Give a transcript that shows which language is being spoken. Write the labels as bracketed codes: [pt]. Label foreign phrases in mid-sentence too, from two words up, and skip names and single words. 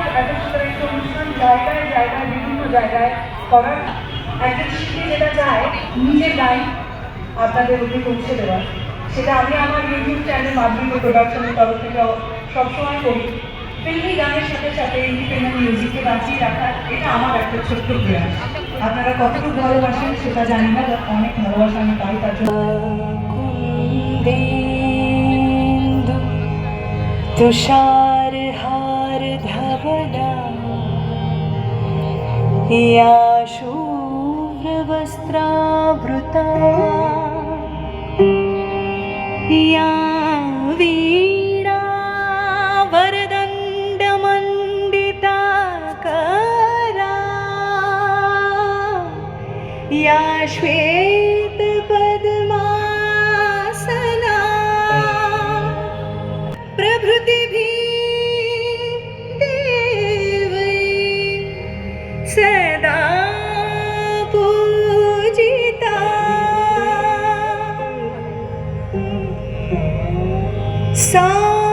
[bn] এত সুন্দর একটা অনুষ্ঠান জায়গায় জায়গায় বিভিন্ন জায়গায় করার একজন শিল্পী যেটা চায় নিজের গান আপনাদের অব্দি পৌঁছে দেওয়া, সেটা আমি আমার [en] YouTube channel [bn] মাধুরী প্রোডাকশনের তরফ থেকে সবসময় করি। ফিল্মি গানের সাথে সাথে [en] independent music [bn] বাঁচিয়ে রাখার এটা আমার একটা ছোট্ট প্রয়াস। আপনারা কতটুকু ভালোবাসেন সেটা জানি না, অনেক ভালোবাসা আমি পাই তার জন্য। [sa] तुषार हार धवला या शुभ्र वस्त्रावृता या वीणा वरदण्ड मण्डिता करा या श्वेत पद्मासना प्रभृतिभिः देवै सदा पूजिता सा